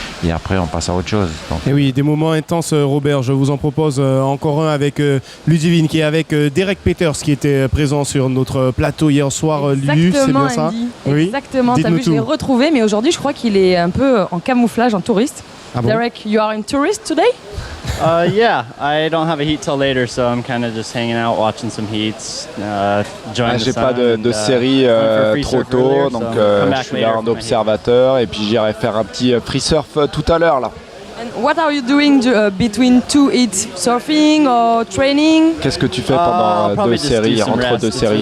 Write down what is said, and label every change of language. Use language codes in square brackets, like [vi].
[fr] Et après, on passe à autre chose. Donc. Et oui, des moments intenses, Robert. Je vous en propose encore un avec Ludivine, qui est avec Derek Peters, qui était présent sur notre plateau hier soir. Lu, c'est bien ça? Oui. Exactement, t'as vu, je l'ai retrouvé, mais aujourd'hui, je crois qu'il est un peu en camouflage, en touriste. Ah bon? [en] Derek, you are a tourist today? Yeah, I don't have a heat till later, so I'm kind of just hanging out, watching some heats, enjoying the [fr] J'ai [en] sun. [fr] pas de série trop tôt, donc je suis là en observateur et puis j'irai faire un petit free surf tout à l'heure là. [en] And what are you doing between two heats? Surfing or training? [fr] Qu'est-ce que tu fais pendant deux séries, entre deux séries?